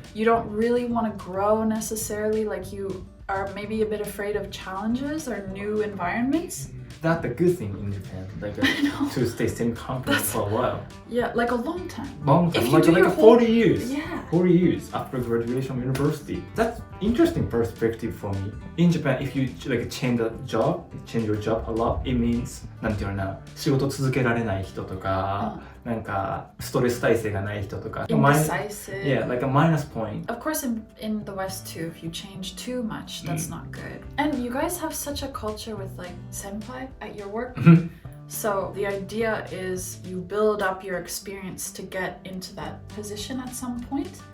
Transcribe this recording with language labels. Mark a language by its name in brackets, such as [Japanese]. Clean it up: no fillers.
[English] You don't really want to grow necessarily. Like you are maybe a bit afraid of challenges or new environments. That's a good thing in Japan, like to stay same company for a while. Yeah, like a long time. Long time, if you like, do like your 40 years. Yeah. 40 years after graduation from university. That's interesting perspective for me. In Japan, if you like change your job a lot, it means [Japanese] なんていうのかな、仕事続けられない人とか、なんかストレス耐性がない人とか。 [English] Indecisive. Yeah, like a minus point. Of course, in the West too, if you change too much, that's not good. And you guys have such a culture with like senpai at your work. So the idea is you build up your experience to get into that position at some point.